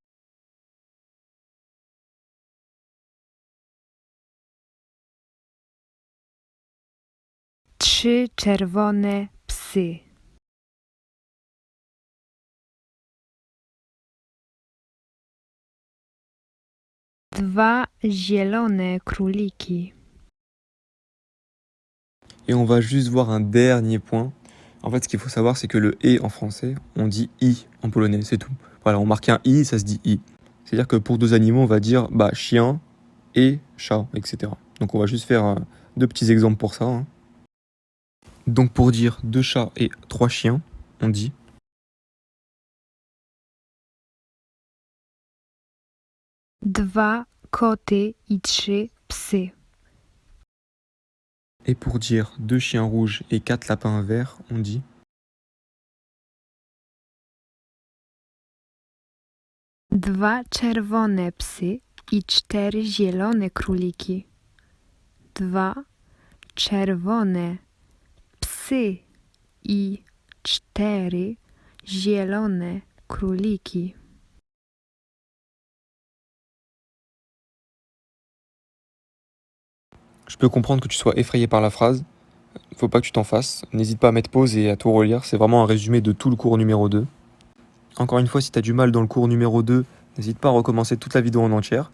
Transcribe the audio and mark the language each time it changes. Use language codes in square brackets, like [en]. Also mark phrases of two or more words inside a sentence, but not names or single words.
[pl] Trzy czerwone psy. Dwa zielone króliki. [fr] Et on va juste voir un dernier point. En fait, ce qu'il faut savoir, c'est que le « et » en français, on dit « i » en polonais, c'est tout. Voilà, on marque un « i », ça se dit « i ». C'est-à-dire que pour deux animaux, on va dire chien et chat, etc. Donc on va juste faire deux petits exemples pour ça. Hein. Donc pour dire 2 chats et 3 chiens, on dit [pl] Dwa koty i trzy psy. [fr] et pour dire 2 chiens rouges et 4 lapins verts, on dit [pl] Dwa czerwone psy i cztery zielone króliki. Dwa czerwone psy i cztery zielone króliki. [fr] Je peux comprendre que tu sois effrayé par la phrase. Faut pas que tu t'en fasses. N'hésite pas à mettre pause et à tout relire. C'est vraiment un résumé de tout le cours numéro 2. Encore une fois, si tu as du mal dans le cours numéro 2, n'hésite pas à recommencer toute la vidéo en entière.